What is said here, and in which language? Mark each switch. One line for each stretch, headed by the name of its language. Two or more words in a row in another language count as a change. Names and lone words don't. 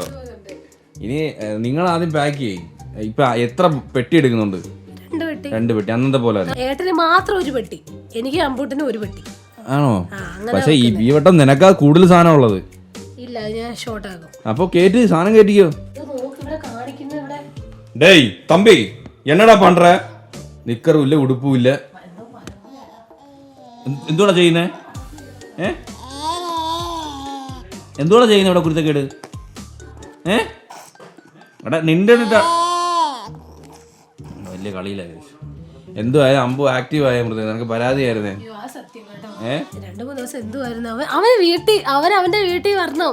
Malayalam: ഇനി നിങ്ങൾ ആദ്യം പാക്ക് ചെയ്യും. ഇപ്പൊ എത്ര പെട്ടി എടുക്കുന്നുണ്ട്? 2 പെട്ടി. അന്നത്തെ പോലെ ഏട്ടന് മാത്രം 1 പെട്ടി, എനിക്ക് അമ്പൂട്ടിന് 1 പെട്ടി. ആണോ? പക്ഷെ ഈ വട്ടം നിനക്കാ കൂടുതൽ സാധനം ഉള്ളത്. ഇല്ല, ഞാൻ ഷോർട്ട് ആകും. അപ്പൊ കേറ്റി സാധനം കേറ്റിക്കോ.
Tamil: டேய் தம்பி என்னடா பண்ற? நிக்கரும் இல்ல உடுப்பும் இல்ல.
Malayalam: എന്തുവാ ചെയ്യുന്നേ? എന്തുവാ ചെയ്യുന്നത് ഇവിടെ കുരുത്തക്കേട്? എടാ നിന്റെ വലിയ കളിയിലായി. എന്തുവായാലും അമ്പു ആക്റ്റീവ് ആയ മൃദ, നിനക്ക് പരാതിയായിരുന്നേ. 2-3 ദിവസം എന്തുവായിരുന്നു അവന്റെ വീട്ടിൽ വരണം.